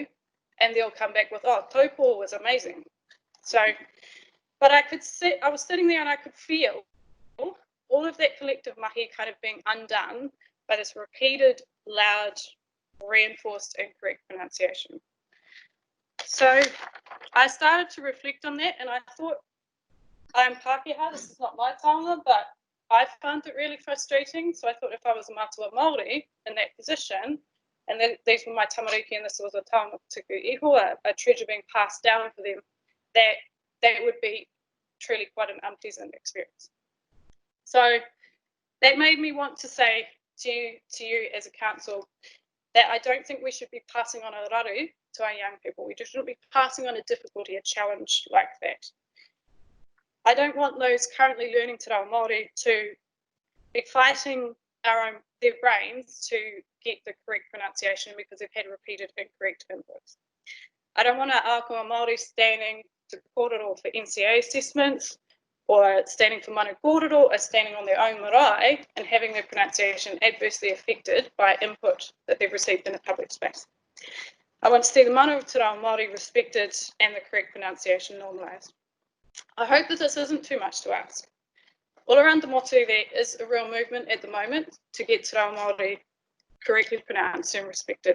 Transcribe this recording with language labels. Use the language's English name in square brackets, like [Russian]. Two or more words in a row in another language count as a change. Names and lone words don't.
[English] And they'll come back with, oh, Taupo was amazing. So, but I was sitting there and I could feel all of that collective mahi kind of being undone by this repeated, loud, reinforced incorrect pronunciation. So I started to reflect on that and I thought, I'm Pākehā, this is not my taonga, but I found it really frustrating. So I thought if I was a [Māori] Mātua Māori [English] in that position, and then these were my tamariki and this was a [Māori] taonga tuku iho, [English] a treasure being passed down for them, that would be truly quite an unpleasant experience. So that made me want to say to you as a council that I don't think we should be passing on a raru to our young people. We shouldn't be passing on a difficulty, a challenge like that. I don't want those currently learning [Māori] Te Reo Māori [English] to be fighting their brains to get the correct pronunciation because they've had repeated incorrect inputs. I don't want our [Māori] ākonga Māori [English] standing to kōrero for NCA assessments or standing for [Māori] mana kōrero [English] or standing on their own marae and having their pronunciation adversely affected by input that they've received in a public space. I want to see the mana of [Māori] Te Reo Māori [English] respected and the correct pronunciation normalised. I hope that this isn't too much to ask. All around the motu there is a real movement at the moment to get [Māori] Te Reo Māori [English] correctly pronounced and respected.